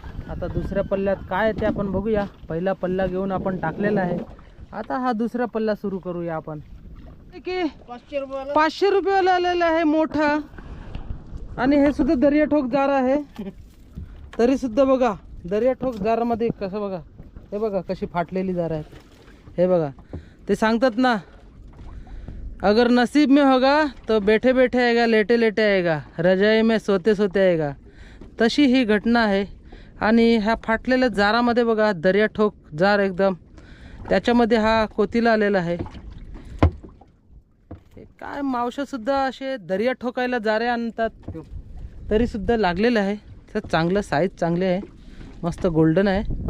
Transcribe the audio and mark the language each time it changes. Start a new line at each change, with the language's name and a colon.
Marathi: आता दुसऱ्या पल्ल्यात काय ते आपण बघूया. पहिला पल्ला घेऊन आपण टाकलेला आहे. आता हा दुसरा पल्ला सुरू करूया आपण. की 500 रुपयाला आलेला आहे मोठा. आणि हे सुद्धा दर्याठोक जार आहे. तरी सुद्धा बघा दर्याठोक जारामध्ये कसं बघा. हे बघा कशी फाटलेली जार आहेत. हे बघा ते सांगतात ना,
Hindi: अगर नसीब में होगा तो बैठे बैठे आएगा, लेटे लेटे आएगा, रजाई में सोते सोते आएगा.
Marathi: तशी ही घटना आहे. आणि ह्या फाटलेल्या जारामध्ये बघा दर्याठोक जार एकदम. त्याच्यामध्ये हा कोतीला आलेला आहे. काय मावशा सुद्धा असे दर्या ठोकायला जारे आणतात तरी सुद्धा लागलेलं आहे. तर चांगलं साईज चांगले आहे, मस्त गोल्डन आहे.